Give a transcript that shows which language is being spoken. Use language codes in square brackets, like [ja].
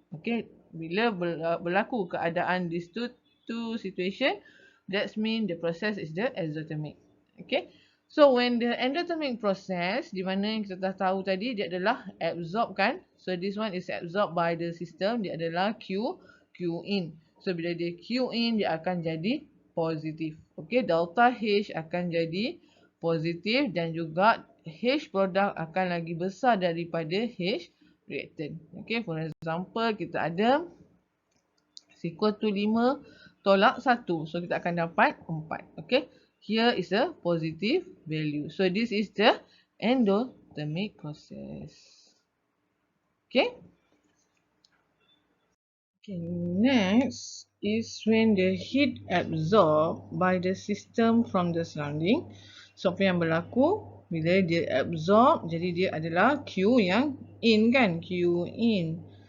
[en] Okay, [ms] bila berlaku keadaan [en] these two situation, that means the process is the exothermic. Okay. So when the endothermic process, [ms] di mana yang kita dah tahu tadi, dia adalah absorb kan. [en] So this one is absorbed by the system. [ms] Dia adalah Q in. So bila dia Q in, dia akan jadi positif. Okay. Delta H akan jadi positif dan juga H product akan lagi besar daripada H reactant. Okay. [en] For example, [ms] kita ada [en] equal to [ms] 5 tolak 1. So kita akan dapat 4. [en] Okay. Here is a positive value. So this is the endothermic process. Okay. Okay, next is when the heat absorbed by the system from the surrounding. [ms] So apa yang berlaku bila dia absorb, jadi dia adalah Q yang in kan, Q in.